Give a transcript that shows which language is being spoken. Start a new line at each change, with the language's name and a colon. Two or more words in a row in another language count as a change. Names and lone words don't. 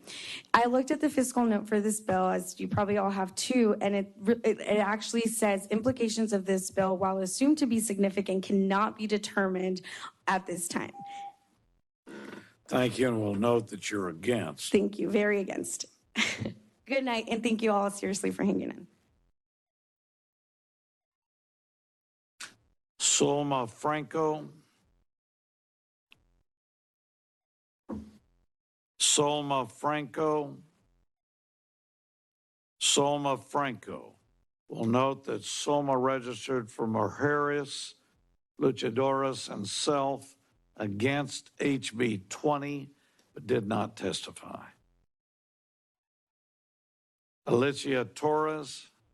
English: I looked at the fiscal note for this bill, as you probably all have too, and it actually says implications of this bill, while assumed to be significant, cannot be determined at this time. Thank you, and we'll note that you're against. Thank you, very against. Good night, and thank you all seriously for hanging in. Solma Franco. Solma Franco. Solma Franco. We'll note that Solma registered for Mujeres, Luchadoras, and Self against HB 20, but did not testify. Alicia Torres.